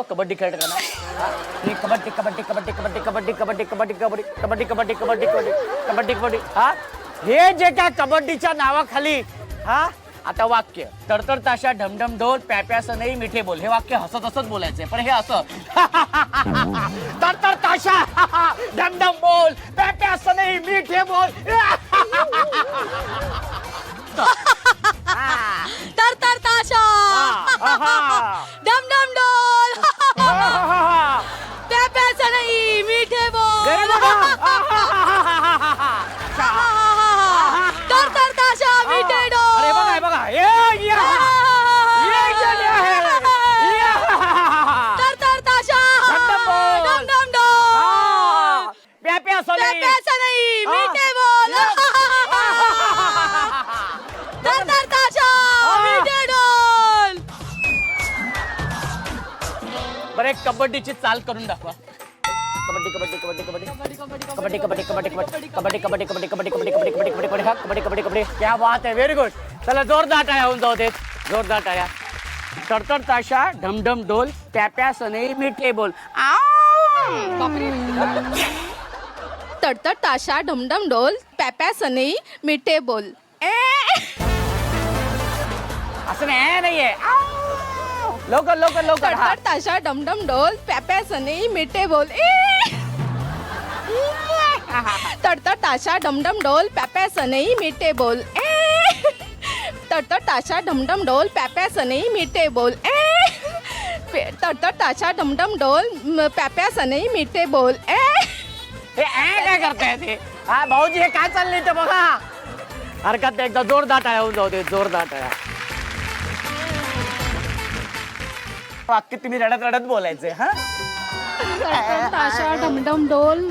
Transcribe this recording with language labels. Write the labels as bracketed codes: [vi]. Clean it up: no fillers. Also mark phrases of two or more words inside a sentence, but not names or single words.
[mr] कबड्डी खेळताना कबड्डी कबड्डी कबड्डी कबड्डी कबड्डी कबड्डी कबड्डी कबड्डी कबड्डी कबड्डी कबड्डी कबड्डी कबड्डी. हा हे जे काय कबड्डीच्या नावाखाली. हा आता वाक्य तडतड ताशा ढमढम ढोल प्याप्या सनई मिठे बोल. हे वाक्य हसत हसत बोलायचंय. पण हे असं तडतड ताशा ढमढम बोल प्याप्या सनई मिठे बोल. तडतड ताशा डमडम ढोल प्याप्या सनई मिठे बोल. तडतड ताशा मिठे ढोल. अरे बघा तडतड ताशा डमडम ढोल प्याप्या सनई मिठे बोल. तडतड ताशा मिठे ढोल. बरं एक कबड्डीची चाल करून दाखवा. कबड्डी कबड्डी कबड्डी कबड्डी कबड्डी कबड्डी कबड्डी कबड्डी कबड्डी कबड्डी कबड्डी कबड्डी कबड्डी कबड्डी कबड्डी कबड्डी कबड्डी हा कबड्डी कबड्डी कबड्डी. [hi] क्या बात [mr] आहे. [en] very good. [mr] चला जोरदार टाळ्या होऊन जाऊ देत. जोरदार टाळ्या. तडतड ताशा ढमढम ढोल प्याप्या सनई मिठे बोल. तडतड ताशा ढमढम ढोल प्याप्या सनई मिठे बोल. असं नाहीये. लवकर तडतड ताशा डमडम ढोल प्याप्या सनई मिठे बोल. तडतड ताशा डमडम ढोल प्याप्या सनई मिठे बोल. तडतड ताशा डमडम ढोल प्याप्या सनई मिठे बोल. तडतड ताशा डमडम ढोल प्याप्या सनई मिठे बोल. हे काय करताय ते? हा भाऊजी हे काय चाललंय ते बघा. हरकत नाही. एकदा जोरदार टाळ्या होऊन जाऊ दे. जोरदार टाळ्या. वाक्य तुम्ही रडत बोलायचे. हा ताशा ढमढम ढोल